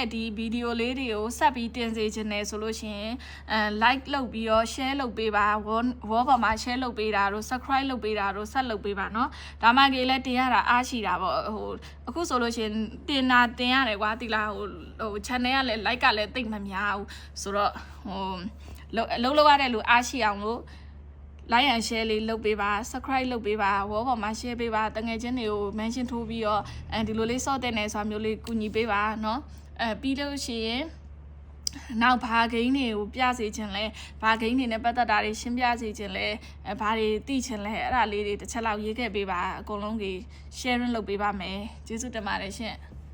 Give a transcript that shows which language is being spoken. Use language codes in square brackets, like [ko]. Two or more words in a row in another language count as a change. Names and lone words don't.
[my] ဒီဗီဒီယိုလေးတွေကိုဆက်ပြီးတင်စေချင်တယ်ဆိုလို့ရှိရင်like လုပ်ပြီးတော့ share လုပ်ပေးပါ wall ပေါ်မှာ share လုပ်ပေးတာတို့ subscribe လုပ်ပေးတာတို့ဆက် လုပ်ပေးပါเนาะဒါမှကေလည်းတင်ရတာအားရှိတာပေါ့ဟိုအခုဆိုလို့ရှိရင်တင်ရတယ်ကွာဒီလားဟို channel ကလည်း like က လည်းတိတ်မများဘူးဆိုတော့ဟိုလုပ်ရတဲ့လူအားရှိအောင်လို့ [en] like and share [my] လေးလုပ်ပေးပါ subscribe လုပ်ပေးပါ wall ပေါ်မှာ share ပေးပါတငယ်ချင်းတွေကို mention ထိုးပြီးတော့ဒီလိုလေးစော့တဲ့နေဆိုတာမျိုးလေးကူညီပေးပါเนาะပြီးလို့ရှိရင်နောက်ဘာဂိမ်းတွေကိုပြစေခြင်းလဲဘာဂိမ်းတွေနဲ့ပတ်သက်တာတွေရှင်းပြစေခြင်းလဲဘာတွေသိခြင်းလဲအဲ့ဒါလေးတွေတစ်ချက်လောက်ရေးခဲ့ပေးပါအကုန်လုံးကြီး sharing လုပ်ပေးပါမယ်ကျေးဇူးတင်ပါတယ်ရှင်